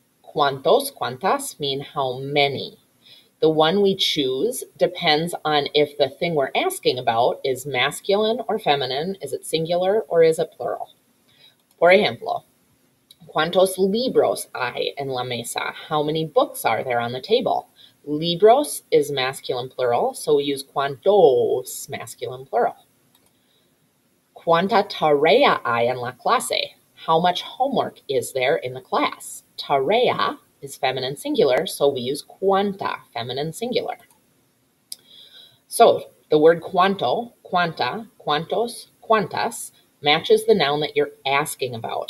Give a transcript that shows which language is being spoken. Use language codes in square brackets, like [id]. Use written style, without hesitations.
[es] Cuantos, cuantas [en] mean how many. The one we choose depends on if the thing we're asking about is masculine or feminine, is it singular or is it plural. [es] Por ejemplo, ¿cuántos libros hay en la mesa? [en] How many books are there on the table? Libros is masculine plural, so we use cuantos, masculine plural. [es] ¿Cuánta tarea hay en la clase? [en] How much homework is there in the class? Tarea is feminine singular, so we use cuanta, feminine singular. So the word cuanto, cuanta, cuantos, cuantas, matches the noun that you're asking about.